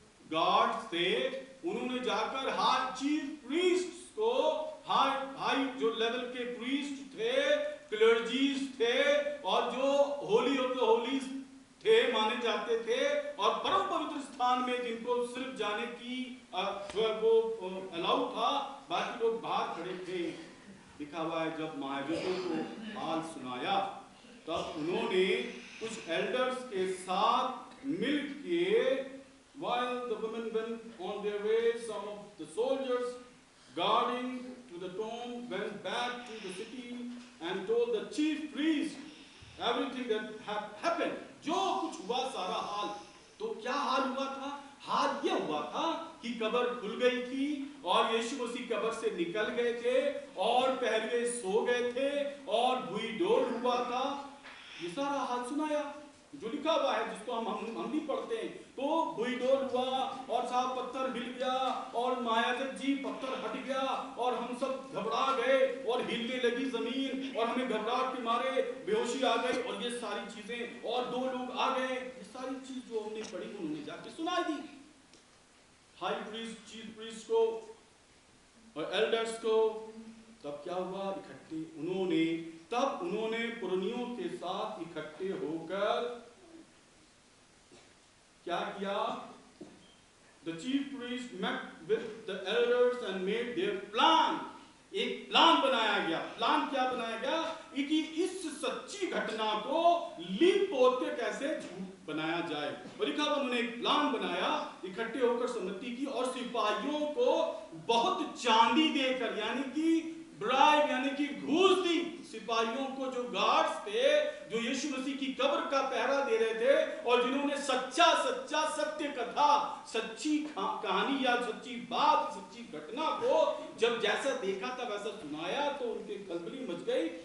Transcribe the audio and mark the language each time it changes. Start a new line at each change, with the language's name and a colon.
Hindi: Guards थे उन्होंने जाकर हाई चीफ प्रीस्ट को, हाई जो लेवल के प्रीस्ट थे, क्लर्जीज थे, और जो होली ऑफ द होलीज थे माने जाते थे, और परम पवित्र स्थान में जिनको सिर्फ जाने की वो अलाउ था, बाकी लोग बाहर खड़े थे। लिखा हुआ है जब महायाजकों को हाल सुनाया तब उन्होंने कुछ एल्डर्स के साथ मिलके,
English: while the women went on their way, some of the soldiers guarding to the tomb went back to the city and told the chief priest everything that had happened.
Hindi: जो कुछ हुआ सारा हाल, तो क्या हाल हुआ था? हाल यह हुआ था कि कब्र खुल गई थी और यीशु मसीह कब्र से निकल गए थे और पहलुए सो गए थे और भुई डोल हुआ था। ये सारा हाल सुनाया। जो लिखा हुआ है, जिसको हम भी पढ़ते हैं। तो भूईडोल हुआ और साहब पत्थर हिल गया और महायाजक जी पत्थर हट गया और हम सब घबरा गए और हिलने लगी जमीन और हमें घबराहट के मारे बेहोशी आ गई और ये सारी चीजें, और 2 लोग आ गए। ये सारी चीज जो हमने पढ़ी उन्होंने जाके सुनाई दी हाई प्रीस्ट, चीफ प्रीस्ट को और एल्डर्स को। तब क्या हुआ? इकट्ठे उन्होंने पुरनियों के साथ इकट्ठे होकर क्या किया?
English: The chief priest met with the elders and made their plan.
Hindi: एक प्लान बनाया गया। प्लान क्या बनाया गया? कि इस सच्ची घटना को लीप पोत के कैसे झूठ बनाया जाए। और लिखा उन्होंने एक प्लान बनाया, इकट्ठे होकर सम्मति की और सिपाहियों को बहुत चांदी देकर, यानी कि ब्राइब यानी कि घूस दी सिपाहियों को, जो गार्ड्स थे, जो यीशु मसीह की कब्र का पहरा दे रहे थे और जिन्होंने सच्चा सत्य कथा, सच्ची कहानी या सच्ची बात, सच्ची घटना को जब जैसा देखा था वैसा सुनाया तो उनके खलबली मच गई।